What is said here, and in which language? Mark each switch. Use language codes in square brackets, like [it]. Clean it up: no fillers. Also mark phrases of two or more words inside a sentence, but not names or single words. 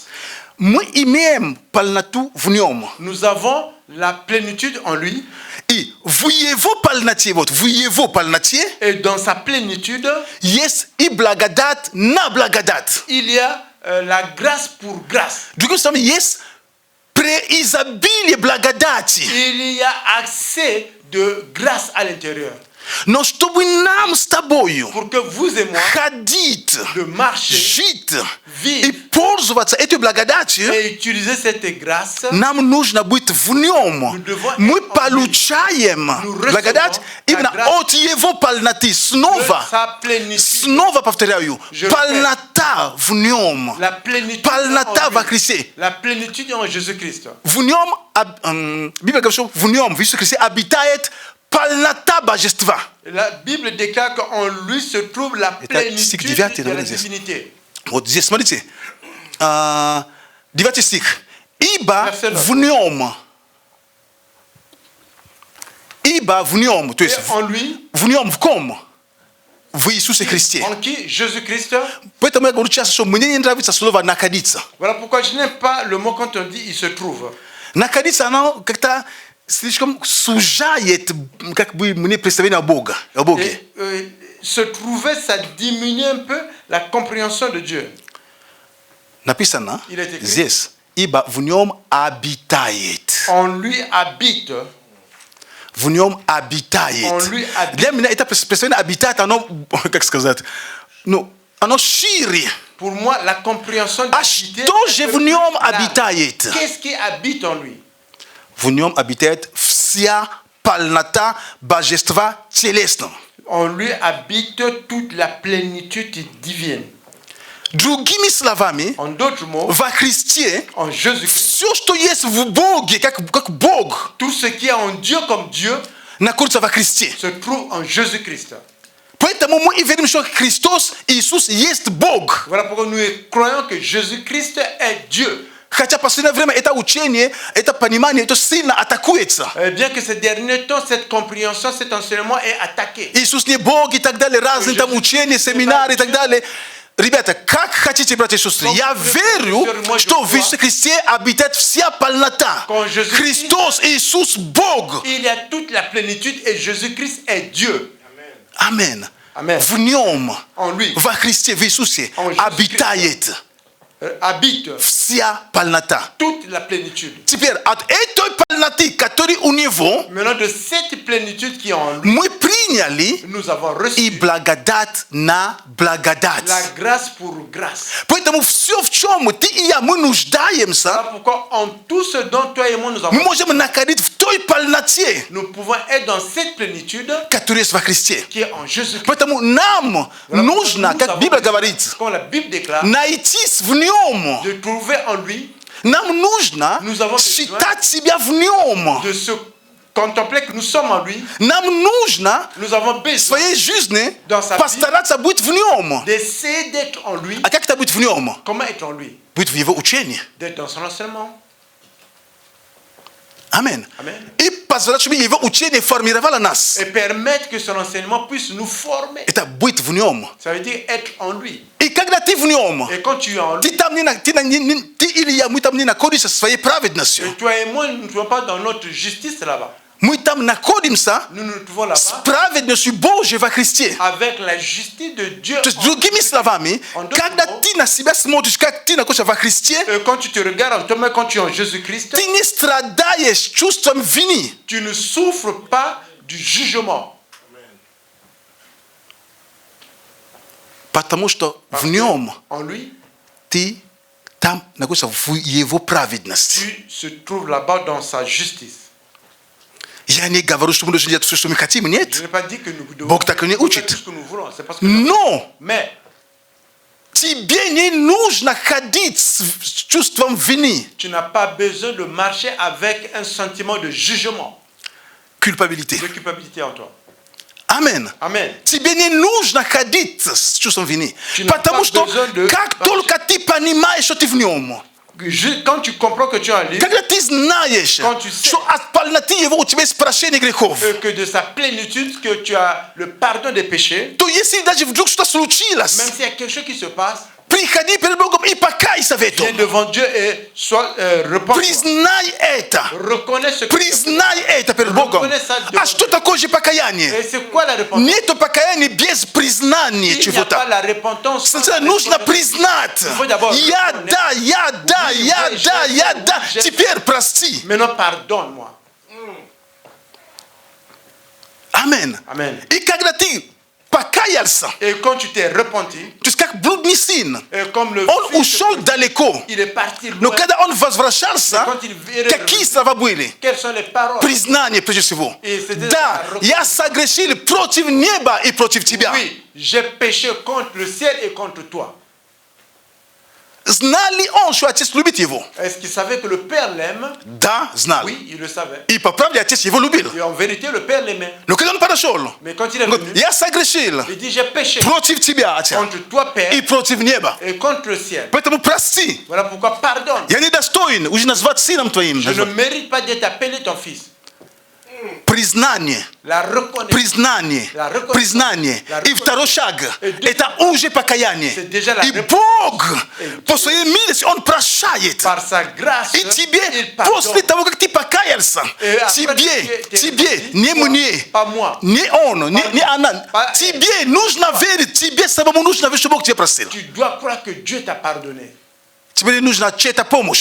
[ru] мы имеем полноту в Нем. [fr] Nous avons la plénitude en lui. [ru] И в Его полноте, вот в Его полноте [fr] Et dans sa plénitude, [ru] есть и благодать на благодать. [fr] il y a la grâce pour grâce. [ru] Другими словами, есть преизобилие благодати. [fr] Il y a accès de grâce à l'intérieur. [ru] Но чтобы нам с тобою [fr] Pour que vous et moi, [ru] ходить, [fr] de marcher [ru] жить [fr] vivre [ru] и пользоваться этой благодатью, [fr] et utiliser cette grâce, [ru] нам нужно быть в нем. [fr] Nous devons [ru] Мы [fr] être en [ru] получаем [fr] Nous recevons [ru] благодать [fr] la [ru] именно [fr] grâce [ru] от Его полноты. [fr] de [ru] Снова, [fr] sa plénitude. [ru] снова повторяю, [fr] Je [ru] полнота в нем. [fr] La plénitude [ru] Полнота [fr] en [ru] во [fr] lui. [ru] Христе. [fr] La plénitude en Jésus-Christ. [ru] В нем, Библия говорит, что в нем, в Иисусе Христе обитает полнота божества. [fr] La Bible déclare qu'en lui se trouve la [ru] стих [fr] plénitude [ru] 9, [fr] de la [ru] здесь. [fr] divinité. [ru] Вот здесь, смотрите, 9 стих. Ибо [fr] Verset 9. [ru] в нем, то [fr] Et [ru] есть [fr] en lui, [ru] в нем, в ком? В Иисусе Христе. [fr] en qui Jésus-Christ. [ru] Поэтому я говорю часто, что мне не нравится слово «находиться». [fr] Voilà pourquoi je n'aime pas le mot quand on dit il se trouve. [ru] Находиться, оно как-то слишком сужает, как бы, мне представление о Боге. [fr] Et se trouver, ça diminue un peu la compréhension de Dieu. [ru] Написано [fr] Il est écrit. [ru] здесь, ибо в нем обитает. [fr] En lui habite. [ru] В нем обитает. [fr] Он lui habite. [ru] Для меня это представление обитает, оно, как сказать, ну, оно шире. [fr] Pour moi, la compréhension [ru] А [fr] d'habiter [ru] что [fr] est [ru] же [fr] un [ru] в [fr] peu [ru] нем [fr] plus large. [ru] обитает? [fr] Qu'est-ce qui habite en lui? [ru] В нем обитает вся полнота божества телесного. [fr] En lui habite toute la plénitude divine. [ru] Другими словами, [fr] En d'autres mots, [ru] во Христе [fr] en Jésus-Christ, [ru] все, что есть в Боге, как Бог, [fr] tout ce qui est en Dieu comme Dieu [ru] находится во Христе. [fr] se trouve en Jésus-Christ. [ru] Поэтому мы и верим, что Христос, Иисус есть Бог. [fr] Voilà pourquoi nous croyons que Jésus-Christ est Dieu. [ru] Хотя в последнее время это учение, это понимание, это сильно атакуется. [fr] Bien que ces derniers temps, cette compréhension, cet enseignement est attaqué. [ru] Иисус не Бог и так далее, разные там учения, семинары и так далее. Ребята, как хотите, братья и сестры, я верю, что в Иисусе Христе обитает вся полнота. Христос, Иисус, Бог. [fr] Il y a toute la plénitude et Jésus-Christ est Dieu. [ru] Амен. [fr] Amen. [ru] В нем, [fr] En lui [ru] во Христе, в Иисусе, [fr] En Jésus-Christ. [ru] обитает [fr] habite [ru] вся полнота. [fr] toute la plénitude. [ru] Теперь от этой полноты, которая у него, [fr] Maintenant, de cette plénitude qui est en lui, [ru] мы приняли [fr] nous avons [ru] и [fr] reçu [ru] благодать на благодать. [fr] la grâce pour grâce. [ru] Поэтому все, в чем ты и я, мы нуждаемся, [fr] Voilà pourquoi en tout ce dont toi et moi nous [ru] мы [fr] avons, [ru] можем находить в той полноте, [fr] nous pouvons être dans cette plénitude [ru] которая есть во Христе. [fr] qui est en Jésus-Christ. [ru] Поэтому нам нужно, [fr] Nous [ru] как [fr] avons [ru] Библия [fr] besoin, [ru] говорит, [fr] comme la Bible déclare, [ru] найтись в нем, [fr] de trouver en lui [ru] Nam нужно [fr] Nous avons besoin [ru] считать себя в нем. [fr] de se contempler que nous sommes en lui. [ru] Нам нужно [fr] Nous avons [ru] в [fr] besoin [ru] своей жизни [fr] Dans sa [ru] постараться быть в нем. [fr] d'essayer d'être en lui. [ru] А как это быть в нем? [fr] Comment être en lui? [ru] Быть в его учении. [fr] D'être dans son enseignement. [ru] Амен. [fr] Amen. [ru] И позволять, чтобы его учение формировало нас. [fr] Et permettre que son enseignement puisse nous former. [ru] Это быть в нем. [fr] Ça veut dire être en lui. [ru] И когда ты в нем, [fr] Et quand tu es en lui, [ru] ты или я, мы там не находимся своей праведностью. [fr] et toi et moi, nous ne sommes pas dans notre justice là-bas. [ru] Мы там находимся [fr] Nous nous trouvons [ru] с [fr] là-bas [ru] праведностью Божьей во Христе. [fr] avec la justice de Dieu. [ru] То есть, другими словами, когда ты на себя смотришь, как ты находишься во Христе, [fr] Et quand tu te regardes en toi-même, quand tu es en Jésus-Christ, [ru] ты не страдаешь чувством вины. [fr] tu ne souffres pas du jugement. [ru] Потому что в нем [fr] En lui, [ru] ты там находишься в его праведности. [fr] tu se trouves là-bas dans sa justice. [ru] Я не говорю, что мы должны делать все, что мы хотим. [fr] Je [ru] Нет. [fr] n'ai pas dit que nous devons [ru] Бог так и не [fr] faire tout [ru] учит. [fr] ce que nous voulons. C'est parce que [ru] Но [fr] mais [ru] тебе не нужно ходить с чувством вины, [fr] tu n'as pas besoin de marcher avec un sentiment de jugement, culpabilité. de culpabilité en toi. [ru] Амен. [fr] Amen. [ru] Тебе не нужно ходить с чувством вины. [fr] Tu n'as [ru] Потому [fr] pas [ru] что [fr] besoin de [ru] как [fr] marcher. [ru] только ты понимаешь, что ты в нем, [fr] Quand tu comprends que tu es en lui, [ru] когда ты знаешь, [fr] Quand tu sais [ru] что от полноты его у тебя есть прощение грехов, [fr] et que de sa plénitude, que tu as le pardon des péchés, [ru] то если даже вдруг что-то случилось, [fr] même s'il y a quelque chose qui se passe, [ru] приходи перед Богом и покайся в этом. [fr] viens devant Dieu et sois repens. [ru] Признай это. [fr] Reconnais ce que tu as fait. [ru] Признай это перед Богом. А что такое же покаяние? [fr] Et c'est quoi la repentance? [ru] Нету покаяния без признания [fr] Il n'y a pas [ru] чего-то. [fr] la repentance. sans [ru] Сначала [fr] la [ru] нужно [fr] reconnaissance. [ru] признать. [fr] Il faut d'abord [ru] Я [fr] reconnaître. [ru] да, я да, [fr] Oui, [ru] я [fr] oui, [ru] да, [fr] j'ai [ru] я [fr] fait, [ru] да. [fr] oui, j'ai [ru] Теперь прости. [fr] Maintenant, pardonne-moi. [ru] Амен. [fr] Amen. [ru] И когда ты покаялся, [fr] Et quand tu t'es repenti, [ru] то есть как блудный сын, [fr] et comme le [ru] он [fr] fils, [ru] ушел далеко. [fr] il est parti [ru] Но [fr] loin, [ru] когда он возвращался, [fr] quand il est [ru] какие слова были? [fr] quelles sont les paroles? [ru] Признание прежде всего. [fr] Et c'était [ru] Да, [fr] la [ru] я согрешил против неба и против тебя. [fr] Oui, j'ai péché contre le ciel et contre toi. [ru] Знал ли он, что отец любит его? [fr] Est-ce qu'il savait que le Père l'aime? [ru] Да, знал. [fr] Oui, il le savait. [ru] И по правде отец его любил. [fr] Et en vérité, le Père l'aimait. [ru] Но когда он подошел, [fr] Mais quand il est [ru] он говорит, [fr] venu, [ru] я согрешил [fr] il dit, j'ai péché [ru] против тебя, отец, [fr] contre toi, Père, [ru] и против неба. [fr] et contre le ciel. [ru] Поэтому прости. [fr] Voilà pourquoi pardonne. [ru] Я недостоин уже назвать сыном твоим. [fr] Je ne mérite pas d'être appelé ton fils. [ru] Признание. [fr] La reconnaissance. [ru] Признание. [fr] La reconnaissance. [ru] Признание. [fr] La [ru] И второй шаг. [fr] Et deux- [ru] Это уже покаяние. [fr] C'est déjà la [ru] И [fr] réponse. [ru] Бог [fr] Et [ru] по своей милости, Он прощает. [fr] Par sa grâce, [ru] И тебе, [fr] il pardonne. [ru] после того, как ты покаялся, [fr] Et après [ru] тебе, [fr] que tu es [ru] тебе, [fr] repenti, [ru] не [fr] toi, [ru] мне, [fr] pas moi. [ru] не он, не она, [fr] Pas- [ru] тебе нужно верить, тебе самому нужно верить, что Бог тебя простил. [fr] Tu dois croire que Dieu t'a pardonné. [ru] Тебе не нужна чья-то помощь в